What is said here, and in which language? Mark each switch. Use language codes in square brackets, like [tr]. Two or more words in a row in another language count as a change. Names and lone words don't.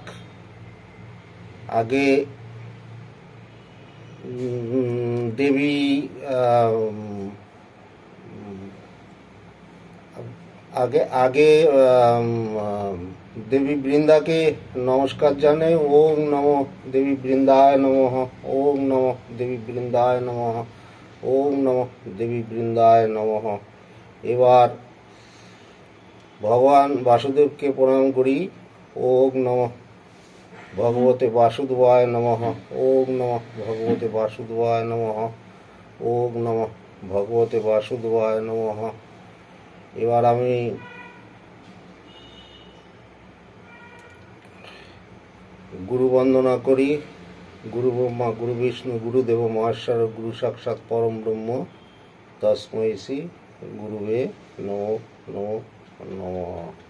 [bn] আগে দেবী দেবী বৃন্দাকে নমস্কার জানাই। [sa] ওম নমো দেবী বৃন্দায় নমঃ। ওম নমো দেবী বৃন্দায় নমঃ। ওম নমো দেবী বৃন্দায় নমঃ। [bn] এবার ভগবান বাসুদেবকে প্রণাম করি। [sa] ওম নমো ভগবতে বাসুদেবায় নমঃ। ওম নমো ভগবতে বাসুদেবায় নমঃ। ওম নমো ভগবতে বাসুদেবায় নমঃ। [bn] এবার আমি গুরু বন্দনা করি। [sa] গুরু ব্রহ্মা গুরু বিষ্ণু গুরুদেব মহেশ্বর গুরু সাক্ষাৎ পরম ব্রহ্ম তস্मै শ্রী গুরুবে নমো নমো নমঃ।